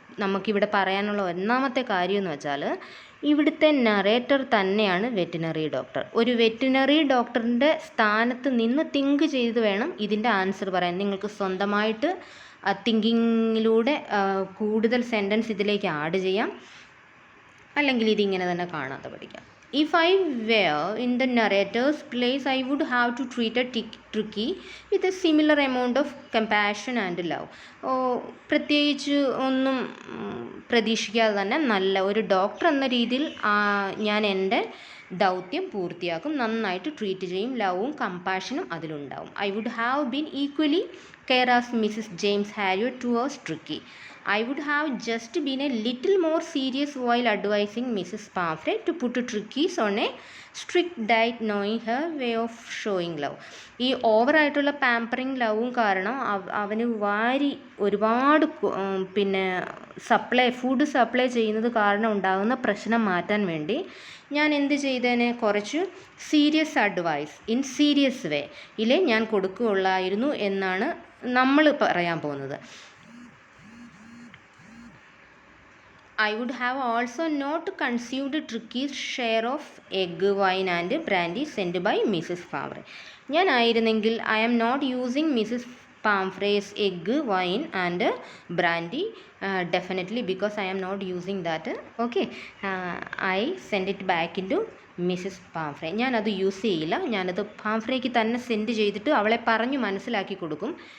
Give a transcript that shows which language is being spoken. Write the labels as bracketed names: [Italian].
[Malayalam] നമുക്കിവിടെ പറയാനുള്ള ഒന്നാമത്തെ കാര്യം എന്ന് വെച്ചാൽ ഇവിടുത്തെ നറേറ്റർ തന്നെയാണ് വെറ്റിനറി ഡോക്ടർ. ഒരു വെറ്റിനറി ഡോക്ടറിൻ്റെ സ്ഥാനത്ത് നിന്ന് തിങ്ക് ചെയ്ത് വേണം ഇതിൻ്റെ ആൻസർ പറയാൻ. നിങ്ങൾക്ക് സ്വന്തമായിട്ട് തിങ്കിങ്ങിലൂടെ കൂടുതൽ സെൻറ്റൻസ് ഇതിലേക്ക് ആഡ് ചെയ്യാം, അല്ലെങ്കിൽ ഇതിങ്ങനെ തന്നെ കാണാതെ പഠിക്കാം. [English] If I were in the narrator's place, I would have to treat a Tricky with a similar amount of compassion and love. [Malayalam] പ്രത്യേകിച്ച് ഒന്നും പ്രതീക്ഷിക്കാതെ തന്നെ നല്ല ഒരു ഡോക്ടർ എന്ന രീതിയിൽ ഞാൻ എൻ്റെ ദൗത്യം പൂർത്തിയാക്കും, നന്നായിട്ട് ട്രീറ്റ് ചെയ്യും, ലവും കമ്പാഷനും അതിലുണ്ടാവും. [English] I would have been equally care as Mrs. James Harriet towards Tricky. I would have just been a little more serious while advising Mrs. Pamphrey to put Trickies on a strict diet, knowing her way of showing love. [Malayalam] ഈ ഓവറായിട്ടുള്ള pampering ലവും കാരണം അവന് ഒരുപാട് പിന്നെ food supply ചെയ്യുന്നത് കാരണം ഉണ്ടാകുന്ന പ്രശ്നം മാറ്റാൻ വേണ്ടി ഞാൻ എന്ത് ചെയ്തേനെ, കുറച്ച് [English] serious advice in serious way [Malayalam] ഞാൻ കൊടുക്കുകയുള്ളായിരുന്നു എന്നാണ് നമ്മൾ പറയാൻ പോകുന്നത്. [English] I would have also not conceived Tricky's share of egg, wine and brandy sent by Mrs. Favre. [Malayalam] ഞാനായിരുന്നെങ്കിൽ [English] I am not using Mrs Pumphrey's egg wine and brandy definitely because I am not using that. Okay, I send it back in to Mrs Pumphrey. [Malayalam] ഞാനത് use ചെയ്യില്ല, ഞാനത് പാംഫ്രേക്ക് തന്നെ send ചെയ്തിട്ട് അവളെ പറഞ്ഞു മനസ്സിലാക്കി കൊടുക്കും.